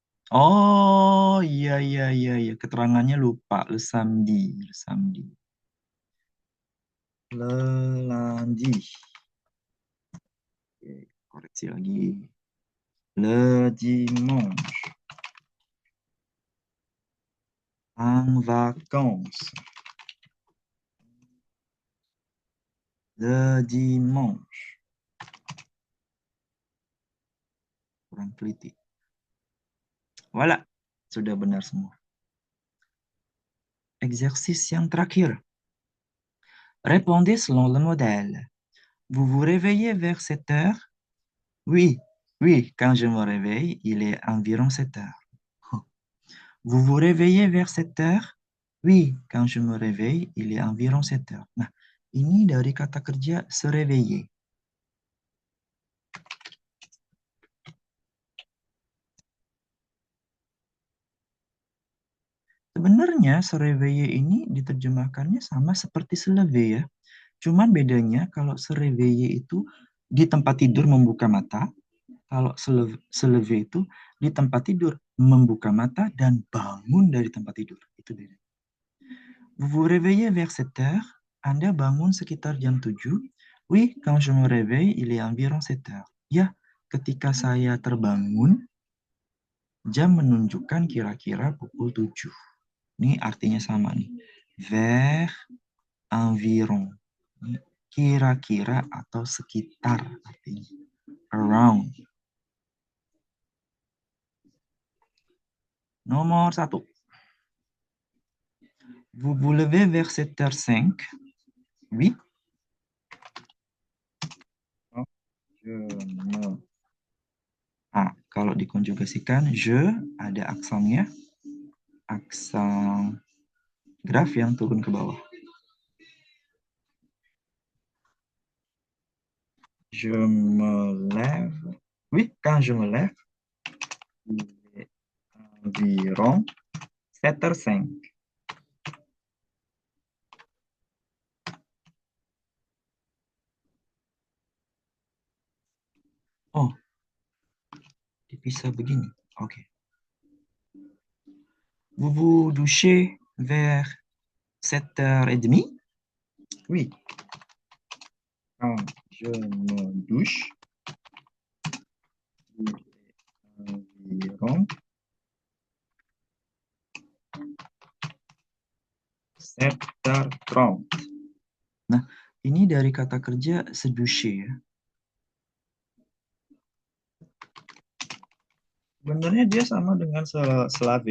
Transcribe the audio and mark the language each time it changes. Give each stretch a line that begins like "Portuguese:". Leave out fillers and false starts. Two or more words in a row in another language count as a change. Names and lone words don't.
Indonesian: Oh, iya, iya, iya, iya. Keterangannya lupa.
French: Le samedi. Le samedi. Le lundi.
Indonesian: Oke, koreksi lagi.
French: Le dimanche. En vacances. Le dimanche.
Indonesian: Kurang teliti. Voilà. Sudah benar semua. Exercice yang terakhir.
French: Répondez selon le modèle. Vous vous réveillez vers 7 heures? Oui, oui, quand je me réveille, il est environ 7 heures. Vous vous réveillez vers 7 heures? Oui, quand je me réveille, il est environ 7 heures.
Indonesian: Nah, ini dari kata kerja
French: se réveiller.
Indonesian: Sebenarnya
French: se réveiller
Indonesian: ini diterjemahkannya sama seperti
French: se lever
Indonesian: ya. Cuman bedanya kalau
French: se réveiller
Indonesian: itu di tempat tidur membuka mata, kalau
French: se lever
Indonesian: itu di tempat tidur membuka mata dan bangun dari tempat tidur. Itu beda.
French: Vous vous réveillez vers 7 heures?
Indonesian: Anda bangun sekitar jam 7?
French: Oui, quand je me réveille, il est environ 7 heures.
Indonesian: Ya, ketika saya terbangun, jam menunjukkan kira-kira pukul 7. Ini artinya sama nih.
French: Vers, environ.
Indonesian: Ini kira-kira atau sekitar artinya. Around. Nomor 1.
French: Vous vous levez vers 7h05? Oui. Je me...
Indonesian: Ah, kalau dikonjugasikan, je ada aksennya. Aksen graf yang turun ke bawah.
French: Je me lève. Oui, quand je me lève, il est environ 7h05.
Indonesian: Oh, dipisah begini. Oke.
French: Vous vous douchez vers 7h30? Oui. Quand je me douche, il est environ 7h30.
Indonesian: Nah, ini dari kata kerja
French: se doucher
Indonesian: ya. Sebenarnya dia sama dengan selave.